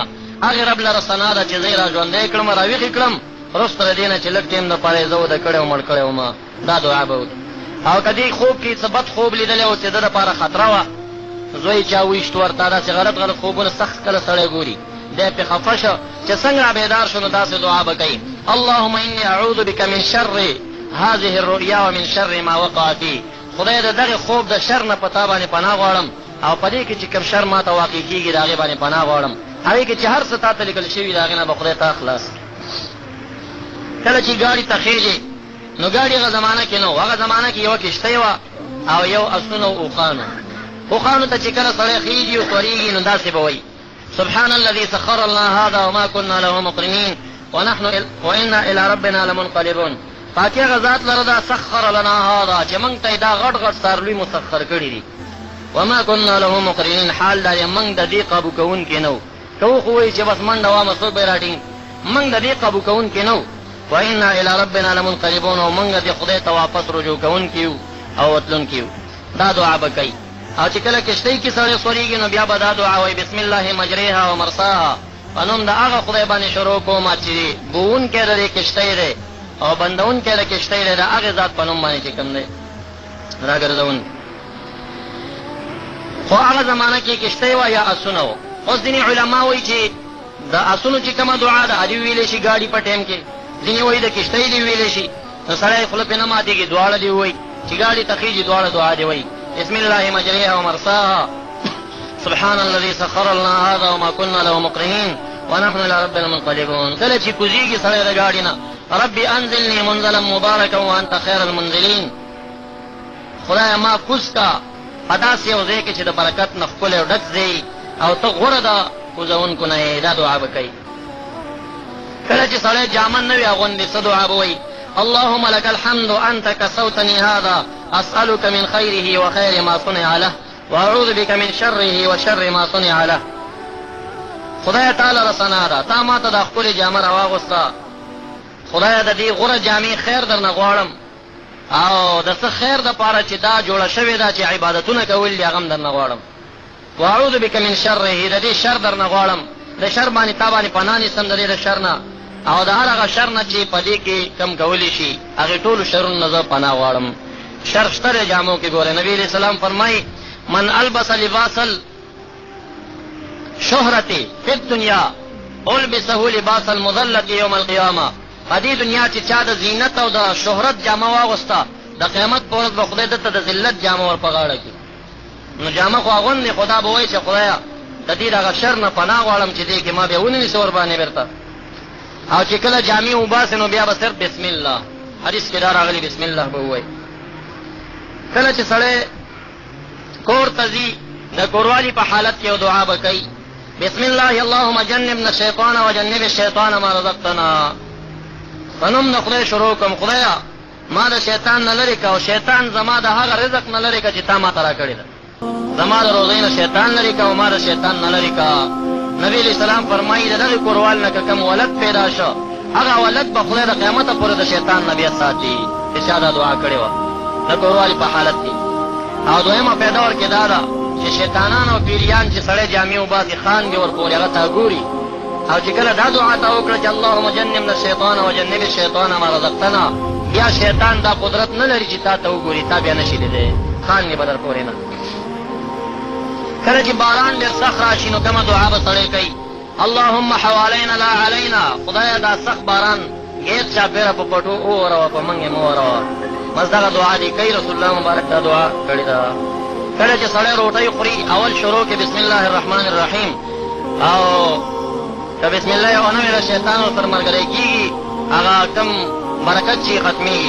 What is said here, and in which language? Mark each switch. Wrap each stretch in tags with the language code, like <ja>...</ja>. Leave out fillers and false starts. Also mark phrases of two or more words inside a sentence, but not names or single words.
<ps>هغې رب لره ثنا ده چې زه یې را ژوندی کړم راویښې کړم، وروسته د دې نه چې لږ ټیم دپاره یې زه اوده کړی او مړ کړی وم. دا دعا به وکړي. او که دې خوب کې څه بد خوب لیدلی او چې ده دپاره خطره وه، زوی چا ویشت ورته، داسې غلط خوبونه سخت کله سړی ګوري، دی پې خفه شو چې څنګه رابیدار شو نو داسې دعا به کوي</ps> <ar>اللهم انی اعوذ بک من شر هذه الرؤیا ومن شر ما وقع فيه.</ar> <ps>خدای د دغې خوب د شر نه په تا باندې پناه غواړم او په دې کې چې کوم شر ما ته واقع کېږي د هغې باندې پناه غواړم. هغې کې چې هر څه تا ته لیکل شوي د هغې نه به خدای تا خلاص. کله چې ګاډي ته خېږي نو ګاډي هغه زمانه کې نه و، هغه زمانه کې یوه کشتۍ وه او یو اسونه و اوښانو. اوښانو ته چې کله سړی خېږي او سورېږي نو داسې به وایي</ps> <ar>سبحان الذي سخر لنا هذا وما كنا له مقرنين وانا الى ربنا لمنقلبون.</ar> <ps>پاکي هغه ذات لره دا</ps> <ar>سخر لنا هذا</ar> <ps>چې موږ ته دا غټ غټ څاروي مسخر کړي دي.</ps> <ar>وما كنا له مقرنين،</ar> <ps>حال دا موږ د دې قابو کوونکي نه وو. که خو وایي چې بس منډه وامه څوک به یې راټینګ، موږ د دې قابو کوونکي نه وو.</ps> <ar>وانا الى ربنا لمنقلبون،</ar> <ps>او موږ دې خدای ته واپس رجوع کوونکي یو او وتلونکي یو. دا دعا به کوي. او چې کله کشتۍ کې سړی سورېږي نو بیا به دا دعا وایي</ps> <ar>بسم الله مجریها و مرساها،</ar> <ps>په نوم د هغه خدای باندې شروع کوم چې بوونکی د دې کشتۍ دی او بندونکی د کشتۍ دی، د هغې ذات په نوم باندې چې کوم دی راګرځون. خو هغه زمانه کې کشتۍ وه یا اسونه وو. اوس ځینې علما وایي چې د اسونو چې کومه دعا ده هدې ویلی شي ګاډي په ټایم کې، ځینې وایي د کشتۍ دې ویلی شي، نو سړی خوله پرې نه ماتېږي، دواړه دې ووایي چې ګاډي ته خېږي دواړه دعا دې وایي</ps> <ar>بسم الله مجریها ومرساها سبحان الذي سخر لنا هذا وما كنا له مقرنين ونحن الى ربنا منقلبون.</ar> <ps>کله چې کوزیږي سړی د ګاډي نه</ps> <ar>ربي انزلني منزلا مبارکا وانت خیر المنزلین،</ar> <ps>خدای ما کوز کا په داسې یو ځای کې چې د برکت نه ښکلی او ډک ځای او ته غوره د کوزونکو نه یې، دا دعا به کوي. کله چې سړی جامن نه وي اغوندې څه دعا به وایي</ps> <ar>اللهم لك الحمد أنت كسوتني هذا أسألك من خيره وخير ما صنع له وأعوذ بك من شره وشر ما صنع له.</ar> <ps>خدای تعالی رسنا ده تا ما ته د ښکلې جامه راواغوسته، خدای د دې غوره جامې خیر درنه غواړم او د څه خیر دپاره چې دا جوړه شوې ده چې عبادتونه کول دي هغه هم درنه غواړم.</ps> <ar>واعوذ بک من شره،</ar> <ps>د دې شر درنه غواړم، د شر باندې تا باندې پناه نیسم د دې د شر نه او د هر هغه شر نه چې په دې کې کم کولی شي هغې ټولو شرونو نه زه پناه غواړم. شر شته دی جامو کې. ګوره نبي</ps> <ar>علیه السلام</ar> <ps>فرمایي</ps> <ar>من البس لباس الشهرة في الدنيا البسه لباس المذلة يوم القيامة.</ar> <ps>په دې دنیا چې چا د زینت او د شهرت جامه واغوسته د قیامت په ورځ به خدای دته د ذلت جامه ور په غاړه کړي. نو جامه خو اغوندې خدا به وایي چې خدایه د دې د هغه شر نه پناه غواړم چې دې کې ما بیا ونیسې ور باندې بېرته. او چې کله جامې وباسې نو بیا به صرف</ps> <ar>بسم الله،</ar> <ps>حدیث کې دا راغلي</ps> <ar>بسم الله</ar> <ps>به ووایي. کله چې سړی کور ته ځي د کوروالي په حالت کې یو دعا به کوي</ps> <ar>بسم الله اللهم جنبنا الشیطان وجنب الشیطان ما رزقتنا.</ar> <ps>په نوم د خدای شروع کوم، خدایه ما د شیطان نه لرې که او شیطان زما د هغه رزق نه لرې که چې تا ما ته راکړې ده، زما د روزۍ نه شیطان لرې که او ما د شیطان نه لرې که. نبی</ps> <ar>علیہ السلام</ar> <ps>فرمایي د دغې کوروال نه که کم ولد پیدا شو هغه ولد به خدای د قیامته پورې د شیطان نه بیا ساتي چې چا دا دعا کړې وه د کوروالي په حالت کې. او دویمه پیدا ورکې دا ده چې شیطانان او پیریان چې سړی جامې وباسي خان به ورپورې هغه ته ګوري او چې کله دا دعا ته وکړه چې</ps> <ar>اللهم جنبنا الشیطان وجنب الشیطان ما رزقتنا،</ar> <ps>بیا شیطان دا قدرت نه لري چې تا ته وګوري، تا بیا نشي لیدی، خان یې به در پورې نه. کله چې باران ډېر سخت راشي نو کومه دعا به سړی کوي</ps> <ar>اللهم حوالينا لا علينا،</ar> <ps>خدایه دا سخت باران غیر چاپېره په پټو ووروه په موږ یې مه وروه. بس دغه دعا دې کوي، رسول الله مبارک دا دعا کړې ده. کله چې سړی روټۍ خوري اول شروع کې</ps> <ar>بسم الله الرحمن الرحیم</ar> <ps>او که</ps> <ar>بسم الله</ar> <ps>ونه ویله شیطان ورسره ملګری کېږي هغه کم برکت چې ختمېږي.</ps>